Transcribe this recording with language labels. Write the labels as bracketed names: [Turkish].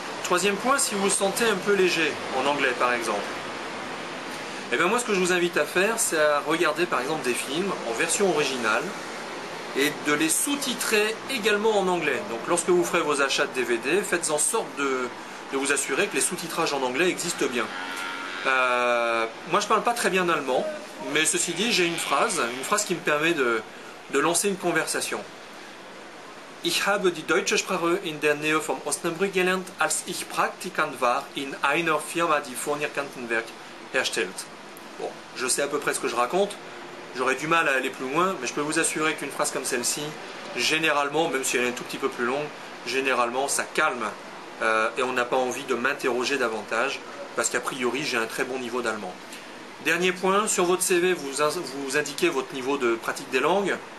[French] Troisième point, si vous vous sentez un peu léger en anglais par exemple, et bien moi ce que je vous invite à faire, c'est à regarder par exemple des films en version originale et de les sous-titrer également en anglais. Donc lorsque vous ferez vos achats de DVD, faites en sorte de vous assurer que les sous-titrages en anglais existent bien. Moi je parle pas très bien allemand, mais ceci dit j'ai une phrase qui me permet de lancer une conversation. [German] Ich habe die deutsche Sprache in der Nähe von Osnabrück gelernt, als ich Praktikant war in einer Firma, die Furnierkantenwerk herstellt. [French] Bon, je sais à peu près ce que je raconte, j'aurais du mal à aller plus loin, mais je peux vous assurer qu'une phrase comme celle-ci, généralement, même si elle est un tout petit peu plus longue, généralement ça calme et on n'a pas envie de m'interroger davantage, parce qu'a priori j'ai un très bon niveau d'allemand. Dernier point, sur votre CV vous indiquez votre niveau de pratique des langues.